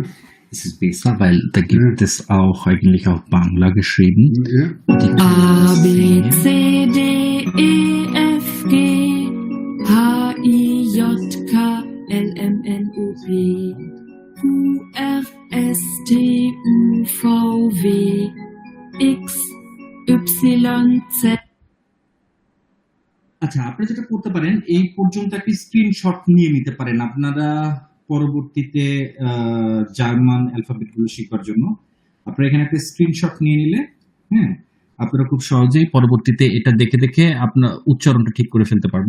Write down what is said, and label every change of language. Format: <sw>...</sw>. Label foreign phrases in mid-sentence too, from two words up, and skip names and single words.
<de>Es ist besser, weil da gibt es auch eigentlich auf Bangla geschrieben. Ja. A, B, C, D, E, F, G, H, I, J, K, L, M, N, O, P, Q, R, S, T, U, V, W, X, Y, Z.</de> <bn>আচ্ছা, আপনারা যেটা করতে পারেন এই পর্যন্ত একটা স্ক্রিনশট নিয়ে নিতে পারেন আপনারা পরবর্তীতে</bn> <en>German alphabet</en> <bn>গুলো শেখার জন্য। আপনারা এখানে একটা স্ক্রিনশট নিয়ে নিলে হ্যাঁ আপনারা খুব সহজেই পরবর্তীতে এটা দেখে দেখে আপনার উচ্চারণটা ঠিক করে ফেলতে পারবেন।</bn>